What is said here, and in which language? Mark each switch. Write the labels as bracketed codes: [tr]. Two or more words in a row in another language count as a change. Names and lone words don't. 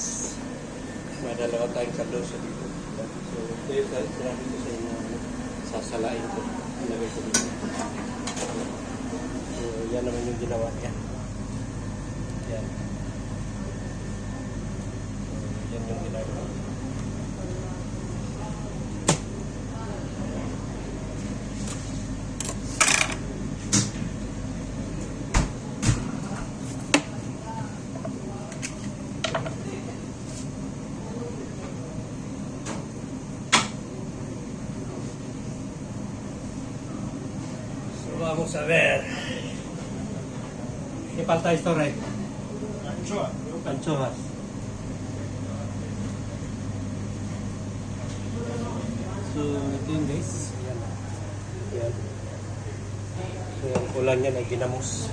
[tl] May dalawa tayong kaldoso dito. So, ito yung sinabi ko sa inyo. Sasalain ko. Ilagay ko dito. So, yan naman yung ginawa niya. Yan. So, yan yung ginagawa. [es] Vamos a ver. ¿Qué falta esto, Rey? Anchoa. Anchoas. [tl] So, ito yun guys. Yan. Yan. So, yung ulan yan ay ginamos.